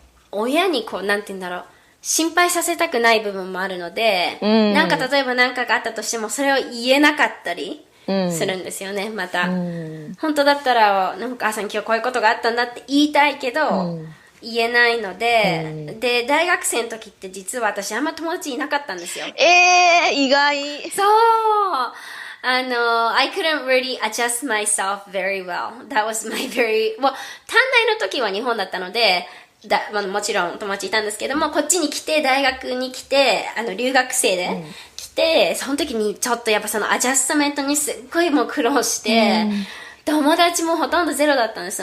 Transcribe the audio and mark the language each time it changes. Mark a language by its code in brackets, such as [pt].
[ja] 親になんて言うんだろう、心配させたくない部分もあるので、なんか例えば何かがあったとしてもそれを言えなかったりするんですよね。また、本当だったらお母さん今日こういうことがあったんだって言いたいけど、言えないので、で大学生の時って実は私あんま友達いなかったんですよ。意外。そう。 [en] I couldn't really adjust myself very well. That was my [ja] 短大の時は日本だったので、もちろん友達いたんですけども、こっちに来て、大学に来て、留学生で来て、その時にちょっとやっぱそのアジャストメントにすっごいもう苦労して、友達もほとんどゼロだったんです。